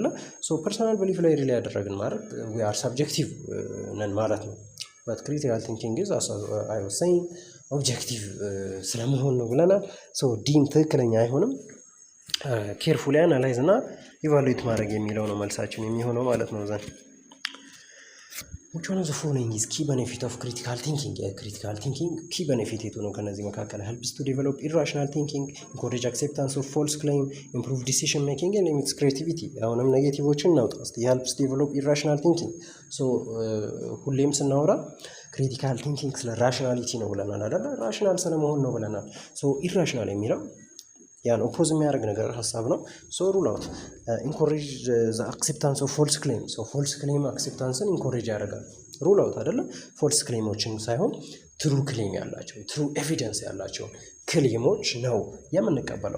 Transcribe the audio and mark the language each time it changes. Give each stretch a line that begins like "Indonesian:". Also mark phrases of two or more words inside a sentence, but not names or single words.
English: so personal belief
Amharic: ላይ ሪሌይ ያደረግን ማለት
English: we are subjective
Amharic: ነን ማለት ነው።
English: but critical thinking is I was saying objective
Amharic: ስለመሆን ነው ብለናል። ሶ ዲም ትክክለኛ አይሆንም።
English: carefully analyze
Amharic: እና ኢቫሉዌት ማድረግ የሚለው ነው መልሳችን የሚሆነው ማለት ነው።
English: then which one of the following is key benefit of critical thinking? critical thinking key benefit
Amharic: የቱ ነው? ከነዚህ መካከል
English: helps to develop irrational thinking, encourage acceptance of false claim, improve decision making and limits creativity.
Amharic: አሁንም ኔጌቲቮችን እናውጣ እስቲ።
English: helps develop irrational thinking
Amharic: so ሁሌም ስናወራ
English: critical thinking
Amharic: ስለ ራሽናሊቲ ነው ብለናል አይደል? ራሽናል ስለመሆን ነው ብለናል። ሶ ኢራሽናል የሚለው ያን ኦፖዝ የሚያደርግ ነገር ሀሳብ ነው።
English: so rule out encourage the acceptance of false claim። so false claim
Amharic: አክሴፕታንስን ኢንኮሬጅ ያደርጋል።
English: rule out
Amharic: አይደለ
English: false claims
Amharic: ሳይሆን
English: true claim
Amharic: ያላቸው
English: true evidence
Amharic: ያላቸው ክሌሞች ነው የምንቀበለው